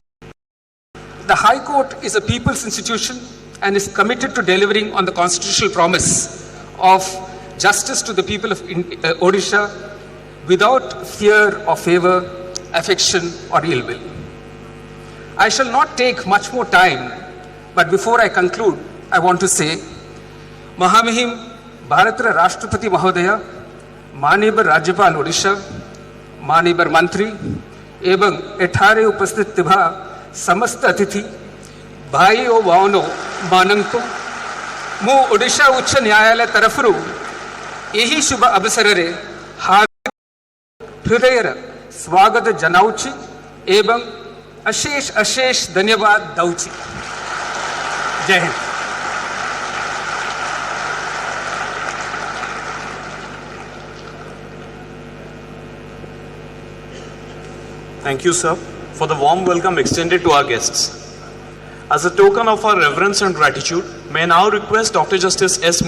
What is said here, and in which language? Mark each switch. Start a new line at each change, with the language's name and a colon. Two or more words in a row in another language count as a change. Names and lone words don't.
English: The High Court is a people's institution and is committed to delivering on the constitutional promise of justice to the people of Odisha without fear or favor, affection or ill will. I shall not take much more time, but before I conclude, I want to say,
Odia: ମହାମହିମ ଭାରତର ରାଷ୍ଟ୍ରପତି ମହୋଦୟ, ମାନ୍ୟବର ରାଜ୍ୟପାଳ ଓଡ଼ିଶା, ମାନ୍ୟବର ମନ୍ତ୍ରୀ, ଏବଂ ଏଠାରେ ଉପସ୍ଥିତ ତିଭା ସମସ୍ତ ଅତିଥି ଭାଇ ଓ ଭାଵନୋ ମାନଙ୍କୋ ମୁ ଓଡ଼ିଶା ଉଚ୍ଚ ନ୍ୟାୟାଳୟ ତରଫରୁ ୟହୀ ଶୁଭ ଅବସର ରେ ହାର୍ଦ୍ଦିକ ହୃଦୟର ସ୍ୱାଗତ ଜଣାଉଛି ଏବଂ ଅଶେଷ ଅଶେଷ ଧନ୍ୟବାଦ ଦଉଛି।
Hindi: जय हिंद।
English: Thank you, sir, for the warm welcome extended to our guests. As a token of our reverence and gratitude, may I now request Dr. Justice S.